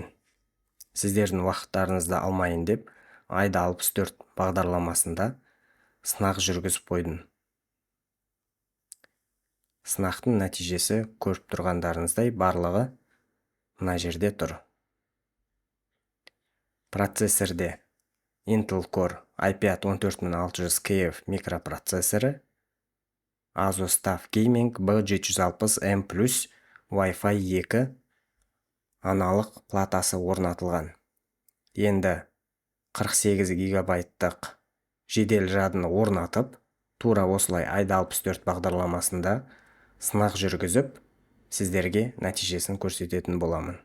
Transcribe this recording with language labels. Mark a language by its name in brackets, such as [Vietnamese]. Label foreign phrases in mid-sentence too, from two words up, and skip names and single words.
[Kazakh] Сіздердің уақыттарыңызды алмайын деп, айда 64 бағдарламасында сынақ жүргізіп қойдым. Сынақтың нәтижесі көріп тұрғандарыңыздай барлығы мына жерде тұр. Процессорде Intel Core i5-14600KF микропроцессоры, Asus TUF Gaming B760M Plus Wi-Fi 2 аналық платасы орнатылған. Енді 48 гигабайттық жедел жадыны орнатып, тура осылай айда 64 бағдарламасында сынақ жүргізіп, сіздерге нәтижесін көрсететін боламын.